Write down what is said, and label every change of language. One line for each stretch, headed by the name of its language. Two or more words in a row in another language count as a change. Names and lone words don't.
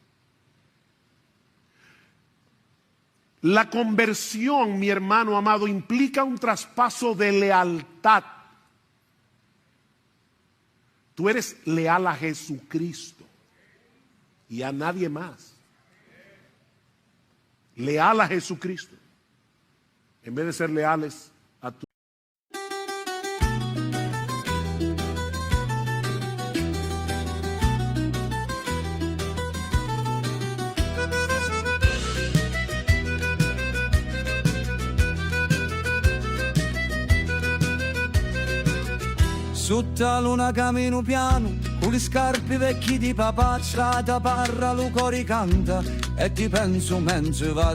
Spanish: La conversión, mi hermano amado, implica un traspaso de lealtad. Tú eres leal a Jesucristo y a nadie más. Leal a Jesucristo, en vez de ser leales a tu.
Italian: Sotto la luna cammino piano, con le scarpe vecchie di papà, strada parra, lo cori canta, e ti penso mentre va.